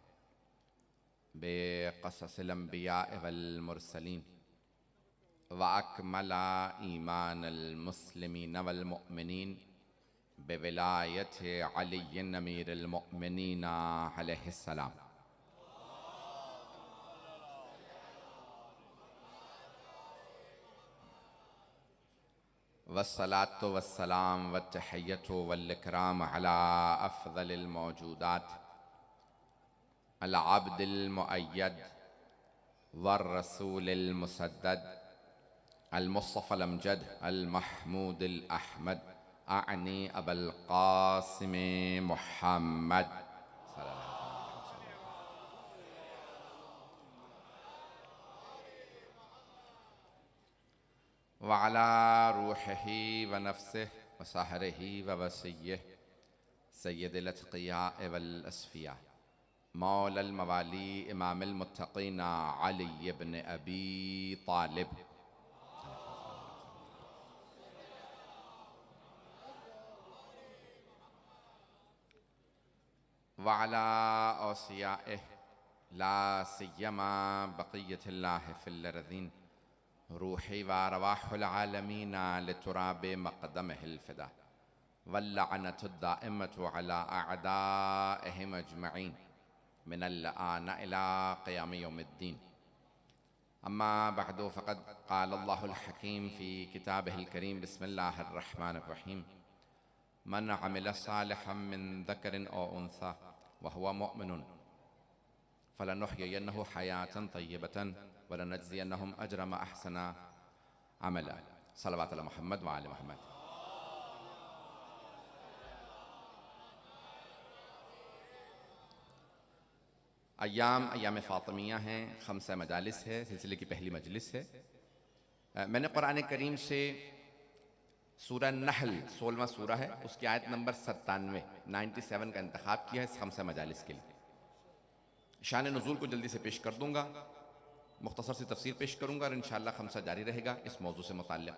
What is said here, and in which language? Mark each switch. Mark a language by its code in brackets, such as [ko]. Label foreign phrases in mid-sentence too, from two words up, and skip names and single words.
[ar] بقصص الأنبياء والمرسلين وأكمل إيمان المسلمين والمؤمنين بولاية علي أمير المؤمنين عليه السلام. والصلاة والسلام والتحية والإكرام على أفضل الموجودات العبد المؤيد والرسول المسدد المصطفى الأمجد المحمود الأحمد آني أبي القاسم محمد وعلى روحه ونفسه وصهره ووصيه سيد الأتقياء والأصفياء مولى الموالي إمام المتقين علي بن أبي طالب وعلى أوصيائه لا سيما بقية الله في الأرضين روحي وأرواح العالمين لتراب مقدمه الفداء واللعنة الدائمة على أعدائهم أجمعين من الآن إلى قيام يوم الدين. أما بعد فقد قال الله الحكيم في كتابه الكريم بسم الله الرحمن الرحيم من عمل صالحا من ذكر أو أنثى وهو مؤمن فلنحيينه حياة طيبة ولنجزينهم أجرا أحسن عملا. صلى الله عليه محمد وآل محمد. [ur] ایام فاطمیہ ہیں، خمسہ مجالس ہے، سلسلے کی پہلی مجلس ہے. میں نے قرآن کریم سے سورہ نحل 16واں سورہ ہے، اس کی آیت نمبر 97 کا انتخاب کیا ہے اس خمسہ مجالس کے لیے. شان نزول کو جلدی سے پیش کر دوں گا، مختصر سی تفسیر پیش کروں گا اور [ar] إن شاء الله [ur] خمسہ جاری رہے گا اس موضوع سے متعلق.